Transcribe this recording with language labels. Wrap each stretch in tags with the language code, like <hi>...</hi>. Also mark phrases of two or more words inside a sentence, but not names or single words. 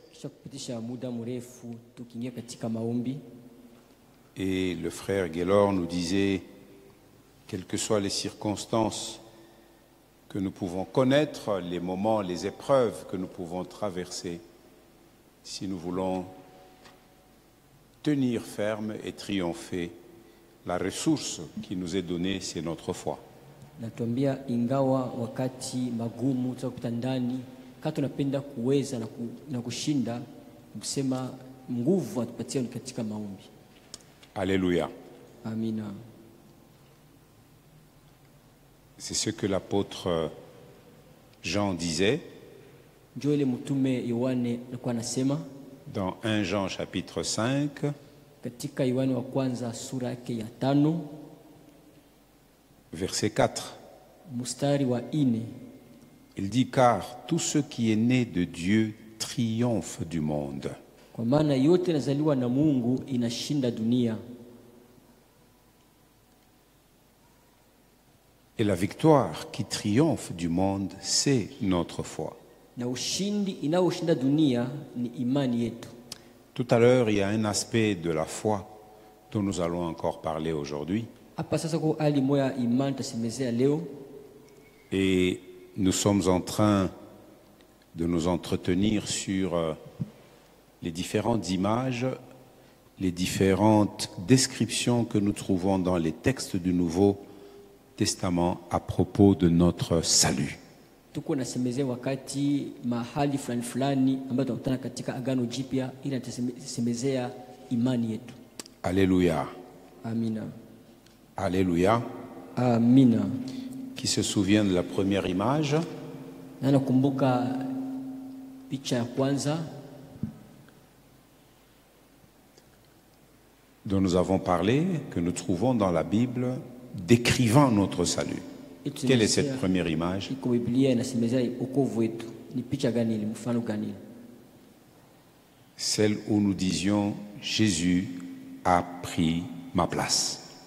<fr>et le frère Guélor nous disait, quelles que soient les circonstances que nous pouvons connaître, les moments, les épreuves que nous pouvons traverser, si nous voulons tenir ferme et triompher, la ressource qui nous est donnée, c'est notre foi.</fr> <sw>Natuambia ingawa wakati magumu tutakupita ndani, kama tunapenda kuweza na kushinda, kusema nguvu atupatie katika maombi.</sw> <fr>Alléluia.</fr> <sw>Amina.</sw> <fr>C'est ce que l'apôtre Jean disait</fr> <sw>Joele mtume Yohane alikuwa anasema</sw> <fr>dans 1 Jean chapitre 5</fr> <sw>katika Yohane wa kwanza sura yake ya 5</sw> <fr>verset 4.</fr> <sw>Mustari wa 4.</sw> <fr>Il dit, car tout ce qui est né de Dieu triomphe du monde.</fr> <sw>Kwa maana yote nazaliwa na Mungu inashinda dunia.</sw> <fr>Et la victoire qui triomphe du monde, c'est notre foi.</fr> <sw>Na ushindi inaoshinda dunia ni imani yetu.</sw> <fr>Tout à l'heure, il y a un aspect de la foi dont nous allons encore parler aujourd'hui. Et nous sommes en train de nous entretenir sur les différentes images, les différentes descriptions que nous trouvons dans les textes du Nouveau Testament à propos de notre salut.</fr> <sw>Tuko nasemezea wakati mahali fulani fulani ambayo tunakutana katika agano jipya ili tusemezea imani yetu.</sw> <fr>Alléluia.</fr> <sw>Amina.</sw> <fr>Alléluia.</fr> <sw>Amina.</sw> <fr>Qui se souvient de la première image?</fr> <sw>Na nakumbuka picha ya kwanza</sw> <fr>dont nous avons parlé, que nous trouvons dans la Bible, décrivant notre salut. Quelle est cette première image? Celle où nous disions Jésus a pris ma place.</fr>